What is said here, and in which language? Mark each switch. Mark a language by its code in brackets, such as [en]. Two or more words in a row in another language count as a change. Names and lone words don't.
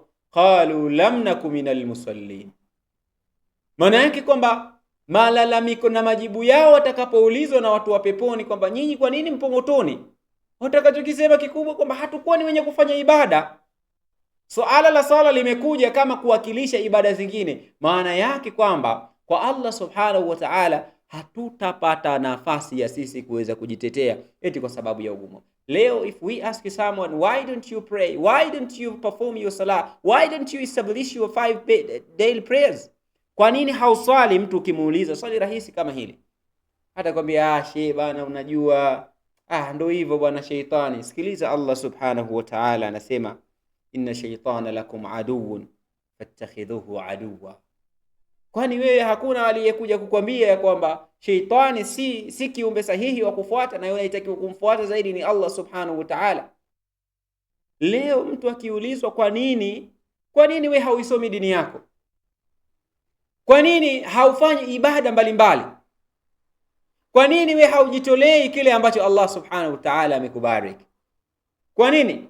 [ar] قالوا لم نك من المصلين. [sw] Maana yake kwamba malalamiko na majibu yao watakapoulizwa na watu wa peponi kwamba nyinyi kwa nini mpo motoni, watakachokisema kikubwa kwamba hatukuwa ni wenye kufanya ibada. Suala la sala limekuja kama kuwakilisha ibada zingine. Maana yake kwamba kwa [ar] الله سبحانه وتعالى [sw] hatutapata nafasi ya sisi kuweza kujitetea eti kwa sababu ya ugumu. [en] Leo if we ask someone, why don't you pray, why don't you perform your salah, why don't you establish your 5 daily prayers, [sw] kwa nini hauswali? Mtu ukimuuliza swali rahisi kama hili, hata kwambia bana, unajua ndio hivyo bwana, sheitani. Sikiliza, [ar] الله سبحانه وتعالى [sw] anasema [ar] إن الشيطان لكم عدو فاتخذوه عدوا. [sw] Kwani wewe hakuna aliyekuja kukwambia kwamba sheitani si kiumbe sahihi wa kufuata, na yeye anatakiwa kumfuata zaidi ni [ar] الله سبحانه وتعالى? [sw] Leo mtu akiulizwa kwa nini wewe hauisomi dini yako, kwa nini haufanyi ibada mbalimbali, kwa nini wewe haujitolei kile ambacho [ar] الله سبحانه وتعالى [sw] amekubariki, kwa nini?